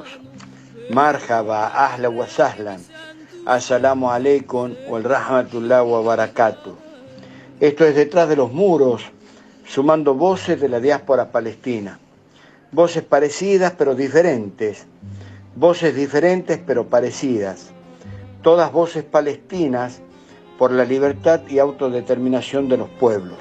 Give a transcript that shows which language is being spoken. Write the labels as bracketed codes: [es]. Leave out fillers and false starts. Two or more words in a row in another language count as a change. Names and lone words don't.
[ar] مرحبا، أهلا وسهلا. السلام عليكم ورحمة الله وبركاته. [es] Esto es Detrás de los Muros, sumando voces de la diáspora palestina. Voces parecidas pero diferentes. Voces diferentes pero parecidas. Todas voces palestinas por la libertad y autodeterminación de los pueblos.